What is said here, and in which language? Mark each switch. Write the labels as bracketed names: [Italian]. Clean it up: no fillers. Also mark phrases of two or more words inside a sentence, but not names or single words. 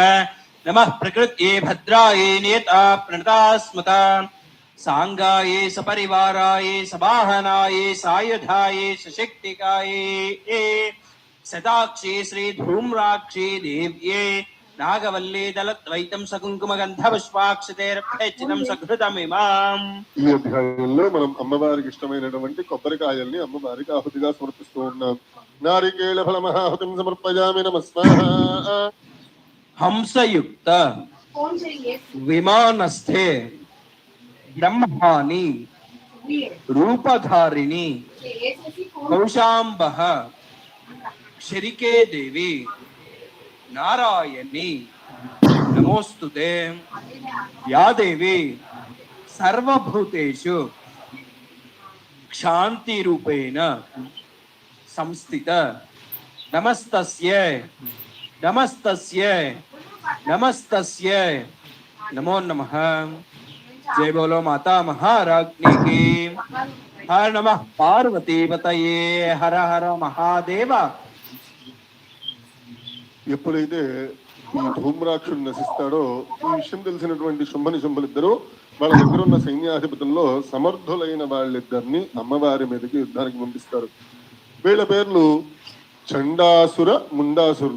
[Sanskrit] नमः प्रकृत्ये भद्राये नियता प्रणता स्मता सांगाये सपरिवाराये सवाहनाये सायुधाये सशक्तिकाये शताक्षी श्री धूम्राक्षी देव्ये नागवल्ली दलद्वैतं सकुङ्कुमगन्धपुष्पाक्षतेरभ्यर्चितं सघृतमिमाम्. [Telugu] ఈ అధ్యాయంలో మనం అమ్మవారికి ఇష్టమైనటువంటి కొబ్బరికాయల్ని అమ్మవారికి ఆహుతిగా సమర్పిస్తూ ఉన్నాం. [Sanskrit] నారికేళ ఫలమహాహుతిం సమర్పయామి నమస్వాహ. हंसयुक्त विमानस्थे ब्रह्माणि रूपधारिणी कौशाम्बः क्षरिके देवी नारायणी नमोस्तुते या देवी सर्वभूतेषु क्षान्तिरूपेण संस्थित नमस्तस्यै नमस्तस्यै नमस्तस्यै नमो नमः. [Hindi] जय बोलो माता महाराज्ञी की. [Sanskrit] हर नमः पार्वती पतये हर हर महादेव. [Telugu] ఎప్పుడైతే ఈ ధూమ్రాక్షుడు నశిస్తాడో ఈ విషయం తెలిసినటువంటి శుంభనిశుంభులిద్దరూ వాళ్ళ దగ్గర ఉన్న సైన్యాధిపతుల్లో సమర్థులైన వాళ్ళిద్దరిని అమ్మవారి మీదకి యుద్ధానికి పంపిస్తారు. వీళ్ళ పేర్లు చండాసుర ముండాసురులు.